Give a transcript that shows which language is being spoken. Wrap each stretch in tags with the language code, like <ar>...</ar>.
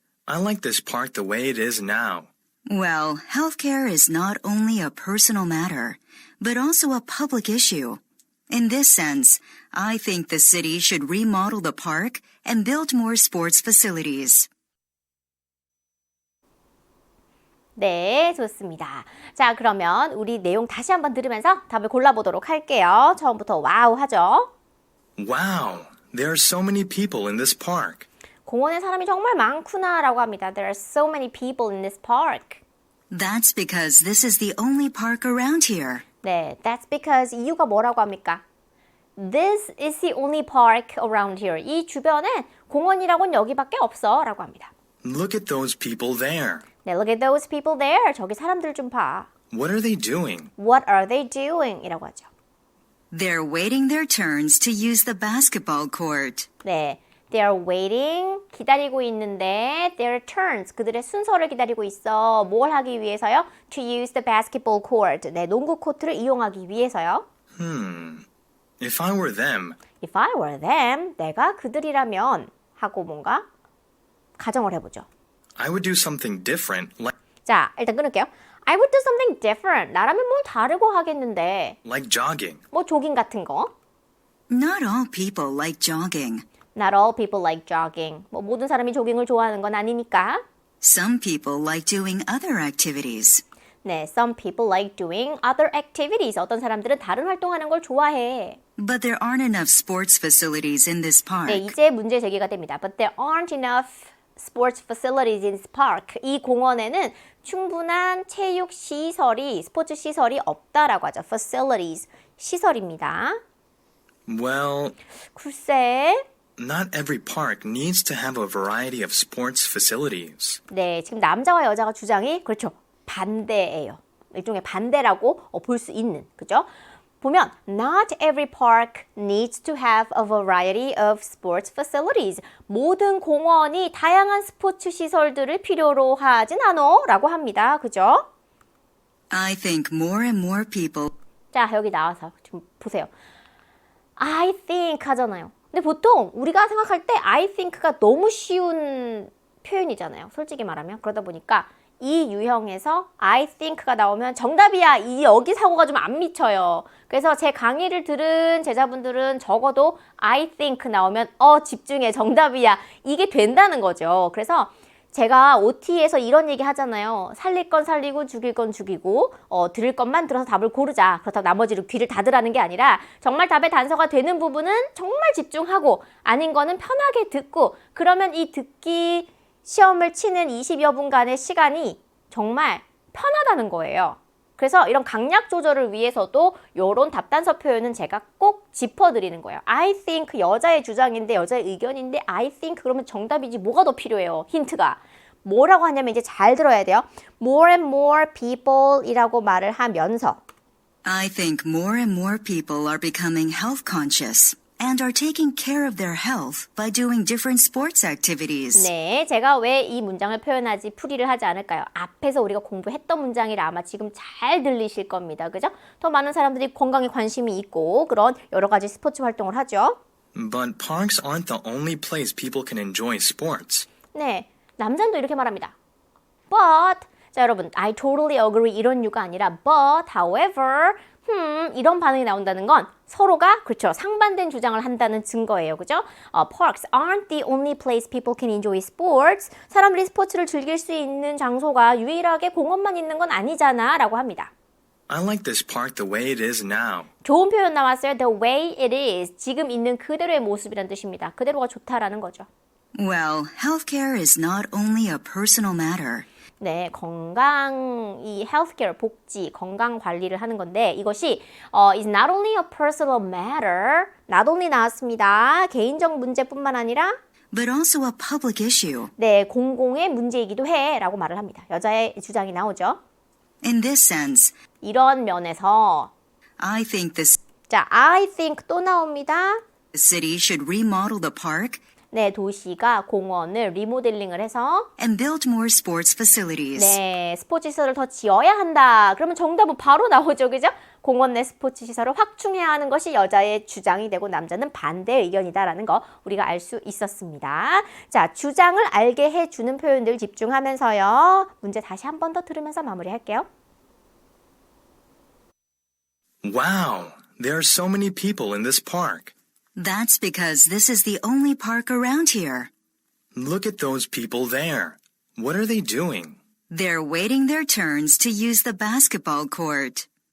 <en>I like this park the way it is now. Well, healthcare is not only a personal matter, but also a public issue. In this sense, I think the city should remodel the park and build more sports facilities.</en> <ko>네, 좋습니다. 자, 그러면 우리 내용 다시 한번 들으면서 답을 골라보도록 할게요. 처음부터 와우 하죠.</ko> <en>Wow, there are so many people in this park.</en> <ko>공원에 사람이 정말 많구나 라고 합니다.</ko> <en>There are so many people in this park. That's because this is the only park around here.</en> <ko>네,</ko> <en>that's because</en> <ko>이유가 뭐라고 합니까?</ko> <en>This is the only park around here.</en> <ko>이 주변엔 공원이라고는 여기밖에 없어 라고 합니다.</ko> <en>Look at those people there. 네, look at those people there.</en> <ko>저기 사람들 좀 봐.</ko> <en>What are they doing? What are they doing?</en> <ko>이라고 하죠.</ko> <en>They're waiting their turns to use the basketball court.</en> <ko>네,</ko> <en>they're waiting,</en> <ko>기다리고 있는데</ko> <en>their turns,</en> <ko>그들의 순서를 기다리고 있어. 뭘 하기 위해서요?</ko> <en>To use the basketball court.</en> <ko>네, 농구 코트를 이용하기 위해서요.</ko> <en>If I were them, If I were them,</en> <ko>내가 그들이라면 하고 뭔가 가정을 해보죠.</ko> <en>I would do something different,</en> <ko>자, 일단 끊을게요.</ko> <en>I would do something different.</en> <ko>나라면 뭘 다르고 하겠는데.</ko> <en>like jogging.</en> <ko>뭐 조깅 같은 거.</ko> <en>Not all people like jogging. Not all people like jogging.</en> <ko>뭐 모든 사람이 조깅을 좋아하는 건 아니니까.</ko> <en>Some people like doing other activities. 네, some people like doing other activities.</en> <ko>어떤 사람들은 다른 활동하는 걸 좋아해.</ko> <en>But there aren't enough sports facilities in this park.</en> <ko>네, 이제 문제 제기가 됩니다.</ko> <en>But there aren't enough sports facilities in this park.</en> <ko>이 공원에는 충분한 체육 시설이, 스포츠 시설이 없다라고 하죠. Facilities, 시설입니다.</ko> <en>Well,</en> <ko>글쎄,</ko> <en>not every park needs to have a variety of sports facilities.</en> <ko>네, 지금 남자와 여자가 주장이 그렇죠. 반대예요. 일종의 반대라고 볼 수 있는, 그죠? 보면</ko> <en>Not every park needs to have a variety of sports facilities.</en> <ko>모든 공원이 다양한 스포츠 시설들을 필요로 하진 않어 라고 합니다. 그죠?</ko> <en>I think more and more people</en> <ko>자, 여기 나와서 좀 보세요.</ko> <en>I think</en> <ko>하잖아요. 근데 보통 우리가 생각할 때</ko> <en>I think</en> <ko>가 너무 쉬운 표현이잖아요. 솔직히 말하면. 그러다 보니까 이 유형에서</ko> <en>I think</en> <ko>가 나오면 정답이야. 이 여기 사고가 좀 안 미쳐요. 그래서 제 강의를 들은 제자분들은 적어도</ko> <en>I think</en> <ko>나오면 집중해. 정답이야. 이게 된다는 거죠. 그래서 제가 OT에서 이런 얘기 하잖아요. 살릴 건 살리고 죽일 건 죽이고 들을 것만 들어서 답을 고르자. 그렇다고 나머지를 귀를 닫으라는 게 아니라 정말 답의 단서가 되는 부분은 정말 집중하고 아닌 거는 편하게 듣고 그러면 이 듣기 시험을 치는 20여 분간의 시간이 정말 편하다는 거예요. 그래서 이런 강약 조절을 위해서도 이런 답단서 표현은 제가 꼭 짚어드리는 거예요.</ko> <en>I think</en> <ko>여자의 주장인데 여자의 의견인데 I think 그러면 정답이지 뭐가 더 필요해요. 힌트가. 뭐라고 하냐면 이제 잘 들어야 돼요.</ko> <en>More and more people</en> <ko>이라고 말을 하면서</ko> <en>I think more and more people are becoming health conscious and are taking care of their health by doing different sports activities.</en> <ko>네, 제가 왜 이 문장을 표현하지 풀이를 하지 않을까요? 앞에서 우리가 공부했던 문장이라 아마 지금 잘 들리실 겁니다. 그죠? 더 많은 사람들이 건강에 관심이 있고 그런 여러 가지 스포츠 활동을 하죠.</ko> <en>But parks aren't the only place people can enjoy sports.</en> <ko>네, 남자도 이렇게 말합니다. But, 자 여러분,</ko> <en>I totally agree</en> <ko>이런 이유가 아니라 but, however, 이런 반응이 나온다는 건 서로가 그렇죠 상반된 주장을 한다는 증거예요. 그죠?</ko> <en>Parks aren't the only place people can enjoy sports.</en> <ko>사람들이 스포츠를 즐길 수 있는 장소가 유일하게 공원만 있는 건 아니잖아 라고 합니다.</ko> <en>I like this park the way it is now.</en> <ko>좋은 표현 나왔어요.</ko> <en>The way it is.</en> <ko>지금 있는 그대로의 모습이란 뜻입니다. 그대로가 좋다라는 거죠.</ko> <en>Well, healthcare is not only a personal matter.</en> <ko>네, 건강, 이 healthcare, 복지, 건강 관리를 하는 건데 이것이</ko> <en>is not only a personal matter,</en> <ko>not only 나왔습니다. 개인적 문제뿐만 아니라</ko> <en>but also a public issue.</en> <ko>네, 공공의 문제이기도 해 라고 말을 합니다. 여자의 주장이 나오죠.</ko> <en>In this sense,</en> <ko>이런 면에서</ko> <en>I think</en> <ko>자,</ko> <en>I think</en> <ko>또 나옵니다.</ko> <en>the city should remodel the park</en> <ko>네, 도시가 공원을 리모델링을 해서</ko> <en>and build more sports facilities.</en> <ko>네, 스포츠 시설을 더 지어야 한다. 그러면 정답은 바로 나오죠. 그죠? 공원 내 스포츠 시설을 확충해야 하는 것이 여자의 주장이 되고 남자는 반대 의견이다라는 거 우리가 알 수 있었습니다. 자, 주장을 알게 해주는 표현들 집중하면서요. 문제 다시 한 번 더 들으면서 마무리할게요.</ko> <en>Wow, there are so many people in this park. That's because this is the only park around here. Look at those people there. What are they doing? They're waiting their turns to use the basketball court.</en>